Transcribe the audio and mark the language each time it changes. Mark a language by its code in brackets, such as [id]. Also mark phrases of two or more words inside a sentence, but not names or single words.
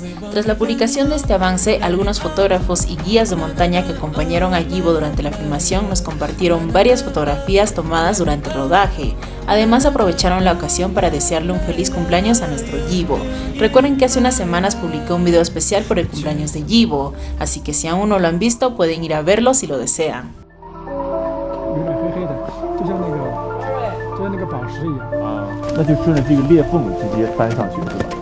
[es] Tras la publicación de este avance, algunos fotógrafos y guías de montaña que acompañaron a Yibo durante la filmación nos compartieron varias fotografías tomadas durante el rodaje. Además, aprovecharon la ocasión para desearle un feliz cumpleaños a nuestro Yibo. Recuerden que hace unas semanas publicó un video especial por el cumpleaños de Yibo, así que si aún no lo han visto, pueden ir a verlo si lo desean. [zh] 有点黑黑的，就像那个宝石一样啊。那就顺着这个裂缝直接翻上去是吧？